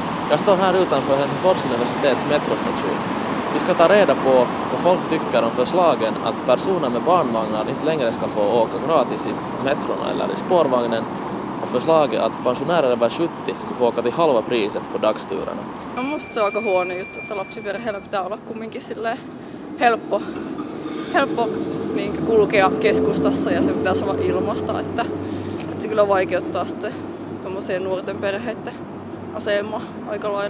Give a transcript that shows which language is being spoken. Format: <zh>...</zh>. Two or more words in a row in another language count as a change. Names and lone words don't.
<sv>Jag står här utanför Helsingfors universitets metrostation. Vi ska ta reda på vad folk tycker om förslagen att personer med barnvagnar inte längre ska få åka gratis i metrona eller i spårvagnen och förslaget att pensionärer över 70 skulle få åka till halva priset på dagsturerna.</sv> <fi>On musta se on aika huono juttu, että lapsiperheillä pitää olla kumminkin silleen helppo niin kulkea keskustassa ja se pitäisi olla ilmasta, että se kyllä vaikeuttaa sitten tommoseen nuorten perheiden asemaa aika lailla.</fi>